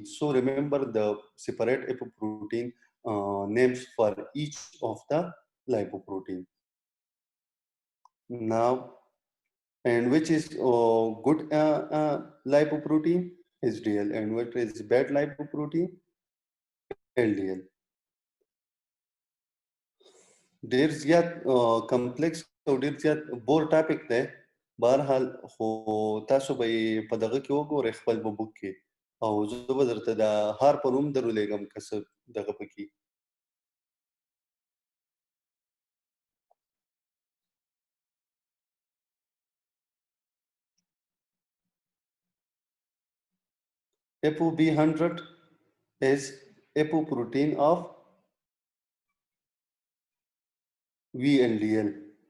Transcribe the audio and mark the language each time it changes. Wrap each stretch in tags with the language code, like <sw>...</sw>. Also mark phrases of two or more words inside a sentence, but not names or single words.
<en>So remember the separate apoprotein names for each of the lipoprotein. Now, and which is good lipoprotein? HDL. And what is bad lipoprotein? LDL.</en> <ps>ډیر زیات کمپلیکس او ډیر زیات</ps> <en>bore topic</en> <ps>دی. بهرحال خو تاسو به په دغه کې وګورئ خپل په بوک کې، او زه به درته د هار په نوم درولېږم که څه دغه پکې.</ps> <en>ApoB100 is apoprotein of VLDL.</en>